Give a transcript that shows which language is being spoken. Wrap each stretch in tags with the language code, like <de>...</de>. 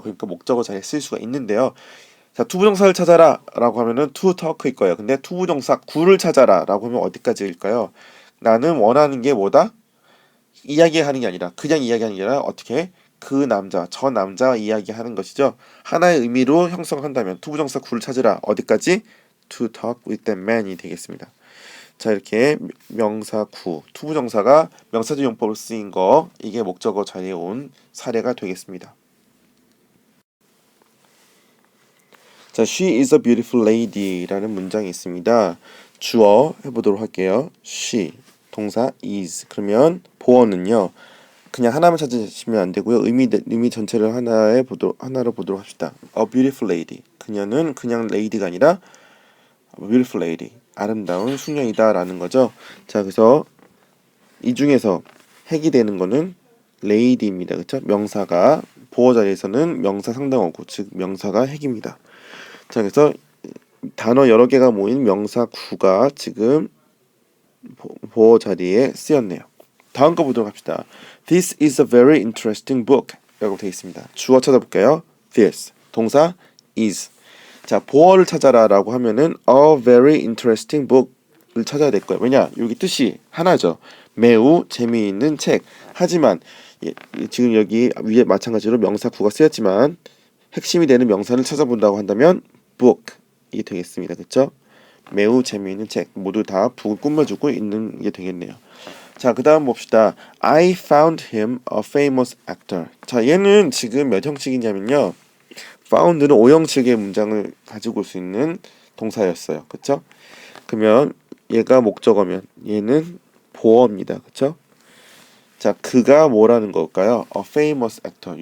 <ko>그러니까 목적어 자리에 쓸 수가 있는데요. 자, 투부정사를 찾아라 라고 하면은</ko> <en>to talk</en> <ko>일 거예요. 근데 투부정사 구를 찾아라 라고 하면 어디까지일까요? 나는 원하는 게 뭐다? 이야기하는 게 아니라 그냥 이야기하는 게 아니라 어떻게? 그 남자, 저 남자와 이야기하는 것이죠. 하나의 의미로 형성한다면 투부정사 구를 찾으라 어디까지?</ko> <en>to talk with that man이</en> <ko>되겠습니다. 자, 이렇게 명사 구, 투부정사가 명사절 용법으로 쓰인 거 이게 목적어 자리에 온 사례가 되겠습니다.</ko> <en>자, she is a beautiful lady라는</en> <ko>문장이 있습니다. 주어 해보도록 할게요. she, 동사 is. 그러면 보어는요. 그냥 하나만 찾으시면 안 되고요. 의미 전체를 하나로 보도록 합시다.</ko> <en>A beautiful lady.</en> <ko>그녀는 그냥 lady가 아니라</ko> <en>a beautiful lady.</en> <ko>아름다운 숙녀이다라는 거죠. 자, 그래서 이 중에서 핵이 되는 거는 lady입니다. 그렇죠? 명사가 보어 자리에서는 명사 상당어구, 즉 명사가 핵입니다. 자, 그래서 단어 여러 개가 모인 명사 구가 지금 보어 자리에 쓰였네요. 다음 거 보도록 합시다.</ko> <en>This is a very interesting book</en> <ko>라고 되어 있습니다. 주어 찾아볼까요? This, 동사 is. 자, 보어를 찾아라 라고 하면은</ko> <en>a very interesting book</en> <ko>을 찾아야 될 거예요. 왜냐? 여기 뜻이 하나죠. 매우 재미있는 책. 하지만 지금 여기 위에 마찬가지로 명사 구가 쓰였지만 핵심이 되는 명사를 찾아본다고 한다면 book이 되겠습니다. 그렇죠? 매우 재미있는 책. 모두 다 북을 꾸며주고 있는 게 되겠네요. 자, 그 다음 봅시다.</ko> <en>I found him a famous actor.</en> <ko>자, 얘는 지금 몇 형식이냐면요. found는 5형식의 문장을 가지고 올 수 있는 동사였어요. 그렇죠? 그러면 얘가 목적어면 얘는 보어입니다. 그렇죠? 자, 그가 뭐라는 걸까요?</ko> <en>A famous actor.</en>